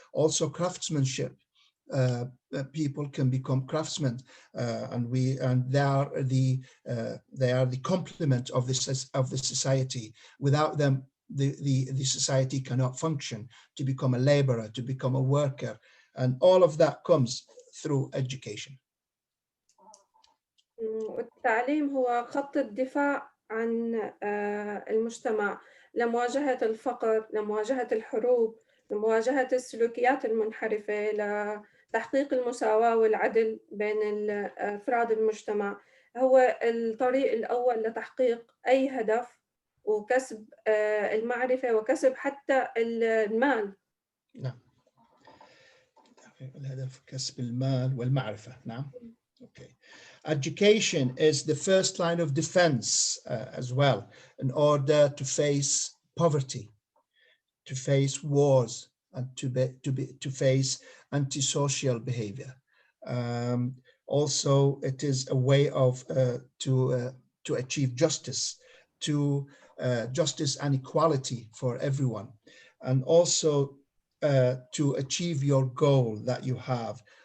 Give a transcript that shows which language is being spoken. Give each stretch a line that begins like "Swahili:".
English: Also craftsmanship. People can become craftsmen, and they are the complement of the society. Without them, the society cannot function. To become a laborer, to become a worker, and all of that comes through education.
Arabic: التعليم هو خط الدفاع عن المجتمع لمواجهة الفقر، لمواجهة الحروب، لمواجهة السلوكيات المنحرفة، لتحقيق المساواة والعدل بين أفراد المجتمع. هو الطريق الأول لتحقيق أي هدف، وكسب المعرفة، وكسب حتى المال. نعم. الهدف كسب المال والمعرفة. نعم. Okay.
English: Education is the first line of defense as well, in order to face poverty, to face wars, and to face antisocial behavior. Also, it is a way of to achieve justice, justice and equality for everyone, and also to achieve your goal that you have.